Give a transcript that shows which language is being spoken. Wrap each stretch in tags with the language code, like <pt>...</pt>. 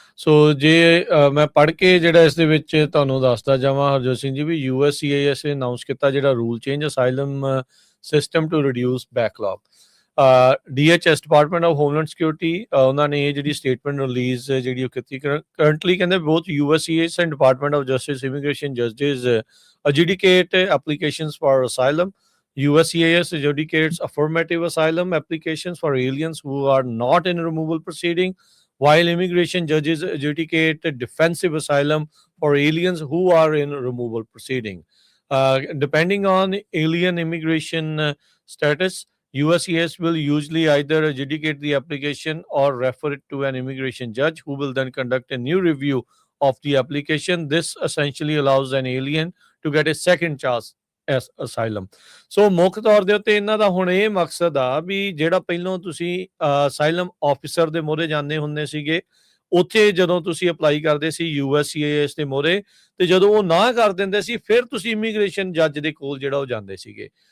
<pa>ਸੋ ਜੇ ਮੈਂ ਪੜ੍ਹ ਕੇ ਜਿਹੜਾ ਇਸ ਦੇ ਵਿੱਚ ਤੁਹਾਨੂੰ ਦੱਸਦਾ ਜਾਵਾਂ ਹਰਜੋਤ ਸਿੰਘ ਜੀ, ਵੀ US CIS ਨੇ ਅਨਾਊਂਸ ਕੀਤਾ ਜਿਹੜਾ</pa> <en>Rule change asylum system to reduce backlog.</en> <pa>DHS department of homeland security ਉਹਨਾਂ ਨੇ ਇਹ ਜਿਹੜੀ ਸਟੇਟਮੈਂਟ ਰਿਲੀਜ਼ ਜਿਹੜੀ ਉਹ ਕੀਤੀ।</pa> <en>currently</en> <pa>ਕਹਿੰਦੇ</pa> <en>Both US CIS and department of justice immigration ਜੱਜਿਸ adjudicate applications for asylum. US CIS adjudicates affirmative asylum applications for aliens who are not in removal proceeding, while immigration judges adjudicate defensive asylum for aliens who are in removal proceeding. Depending on alien immigration status, USCIS will usually either adjudicate the application or refer it to an immigration judge who will then conduct a new review of the application. This essentially allows an alien to get a second chance as asylum.</en> <pa>ਸੋ ਮੁੱਖ ਤੌਰ ਦੇ ਉੱਤੇ ਇਹਨਾਂ ਦਾ ਹੁਣ ਇਹ ਮਕਸਦ ਆ ਵੀ ਜਿਹੜਾ ਪਹਿਲੋਂ ਤੁਸੀਂ ਅਸਾਈਲਮ ਆਫਿਸਰ ਦੇ ਮੋਹਰੇ ਜਾਂਦੇ ਹੁੰਦੇ ਸੀਗੇ, ਉੱਥੇ ਜਦੋਂ ਤੁਸੀਂ ਅਪਲਾਈ ਕਰਦੇ ਸੀ USCIS ਦੇ ਮੋਹਰੇ, ਤੇ ਜਦੋਂ ਉਹ ਨਾ ਕਰ ਦਿੰਦੇ ਸੀ ਫਿਰ ਤੁਸੀਂ ਇਮੀਗ੍ਰੇਸ਼ਨ ਜੱਜ ਦੇ ਕੋਲ ਜਿਹੜਾ ਉਹ ਜਾਂਦੇ ਸੀਗੇ।</pa>